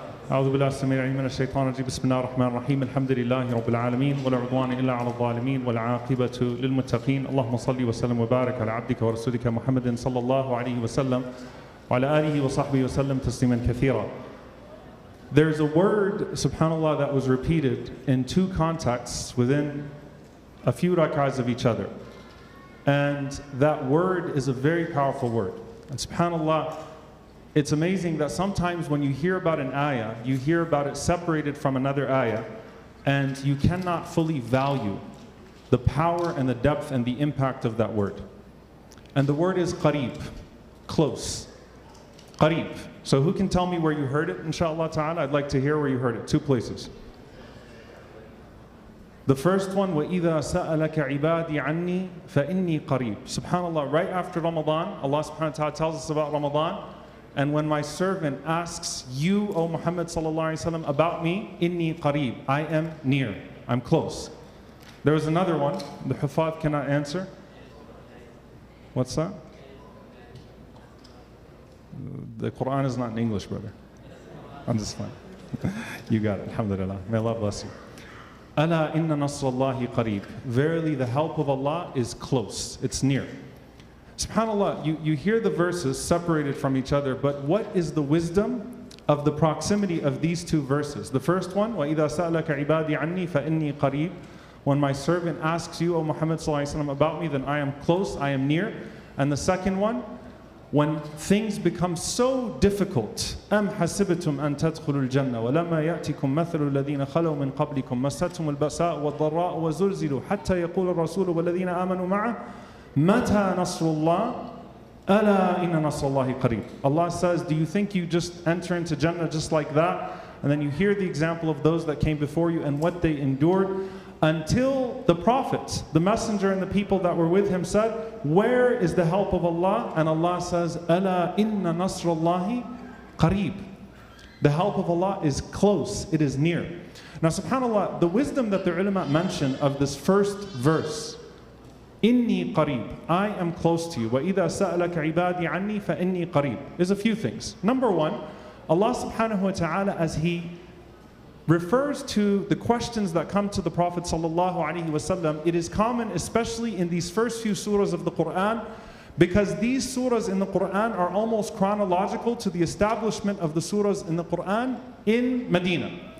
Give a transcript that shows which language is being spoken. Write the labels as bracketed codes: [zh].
[ar] أعوذ بالله السميع العليم من الشيطان الرجيم. بسم الله الرحمن الرحيم. الحمد لله رب العالمين ولا عدوان إلا على الظالمين والعاقبة للمتقين. اللهم صل وسلم وبارك على عبدك ورسولك محمد صلى الله عليه وسلم وعلى آله وصحبه وسلم تسليما كثيرا. [en] There's a word, subhanAllah, that was repeated in two contexts within a few rak'ahs of each other. And that word is a very powerful word. And subhanAllah, it's amazing that sometimes when you hear about an ayah, you hear about it separated from another ayah, and you cannot fully value the power and the depth and the impact of that word. And the word is qareeb, close. Qareeb. So who can tell me where you heard it, inshallah ta'ala? I'd like to hear where you heard it. Two places. The first one, [ar] وَإِذَا سَأَلَكَ عِبَادِي عَنِّي فَإِنِّي قَرِيب. [en] SubhanAllah, right after Ramadan, Allah subhanahu wa ta'ala tells us about Ramadan. And when my servant asks you, O Muhammad sallallahu alayhi wa sallam, about me, [ar] inni qareeb, [en] I am near, I'm close. There was another one, the Hufad cannot answer. What's that? The Quran is not in English, brother. I'm just fine. You got it, alhamdulillah. May Allah bless you. [ar] Ala inna nasrallahi qareeb. [en] Verily the help of Allah is close, it's near. SubhanAllah, you hear the verses separated from each other, but what is the wisdom of the proximity of these two verses? The first one, [ar] وَإِذَا سَأْلَكَ عِبَادِي عَنِّي فَإِنِّي قَرِيب. [en] When my servant asks you, O Muhammad sallallahu alayhi wa sallam, about me, then I am close, I am near. And the second one, when things become so difficult, [ar] أَمْ حَسِبْتُمْ أَن تَدْخُلُوا الْجَنَّةَ وَلَمَّا يَأْتِكُمْ مَثَلُ الَّذِينَ خَلَوْا مِنْ قَبْلِكُمْ مَسَّتْهُمُ الْبَأْسَاءُ وَالضَّرَّاءُ وَزُلْزِلُوا حَتَّى يَقُولَ الرَّسُولُ وَالَّذِينَ آمَنُوا مَعَهُ مَتَى نَصْرُ اللَّهِ أَلَا إِنَّ نَصْرَ اللَّهِ قَرِيب. [en] Allah says, do you think you just enter into Jannah just like that? And then you hear the example of those that came before you and what they endured, until the prophets, the messenger and the people that were with him said, where is the help of Allah? And Allah says, [ar] أَلَا إِنَّ نَصْرَ اللَّهِ قَرِيب. [en] The help of Allah is close, it is near. Now subhanAllah, the wisdom that the ulama mention of this first verse, [ar] Inni qareeb, [en] I am close to you. [ar] وَإِذَا سَأَلَكَ عِبَادِي عَنِّي فَإِنِّي قَرِيب. [en] Is a few things. Number one, Allah subhanahu wa ta'ala, as He refers to the questions that come to the Prophet sallallahu alaihi wasallam, it is common, especially in these first few surahs of the Quran, because these surahs in the Quran are almost chronological to the establishment of the surahs in the Quran in Medina.